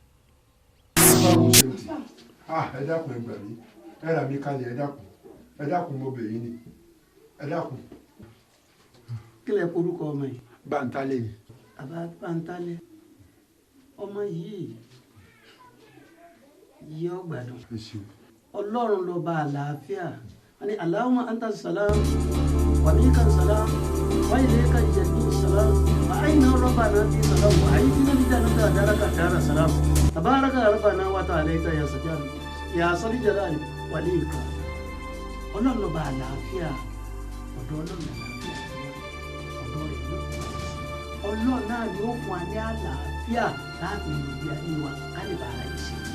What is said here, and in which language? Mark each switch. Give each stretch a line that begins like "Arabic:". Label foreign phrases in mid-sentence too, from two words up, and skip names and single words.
Yoruba: ẹ dákun ẹgbẹ́ mi ẹ rà mí kalẹ̀ ẹ dákun mo bẹ̀ yín ni ẹ dákun. kí lẹ korúkọ ọmọ yìí. Bántálẹ̀ ni. àbá Bántálẹ̀ ọmọ yìí yí ọgbàdàn ọlọ́run ló bá àlàáfíà wọn ni
Arabic: اللهم أنت السلام ومنك السلام وإليك يعود السلام فحينا ربنا بالسلام وأدخلنا الجنة دارك دار السلام تباركت ربنا وتعاليت يا ذا الجلال والإكرام
Yoruba: ọlọ́run ló bá àlàáfíà ọ̀dọ̀ ọlọ́run àlàáfíà ọlọ́run náà ni ó fún wa ní àlàáfíà láti ìlú ayé wa ká lè bá ara yìí ṣe.